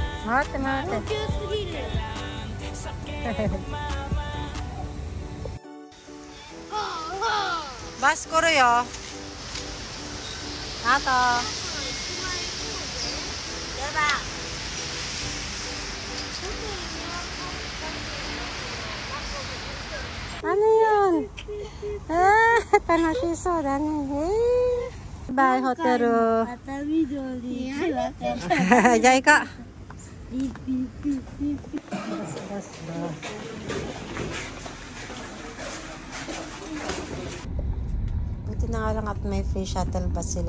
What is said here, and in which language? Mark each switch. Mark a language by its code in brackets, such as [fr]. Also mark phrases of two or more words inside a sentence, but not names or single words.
[ja] 待って待って。高級すぎる。バス来るよ。 [tl] あと。Ano yun? [ja] 楽しそうだね。バイホテル。熱海城に行くわけ。じゃあ行こう。ピッピッピッピッピッ。 [tl] Buti na nga lang at may [en] free shuttle bus [tl] sila.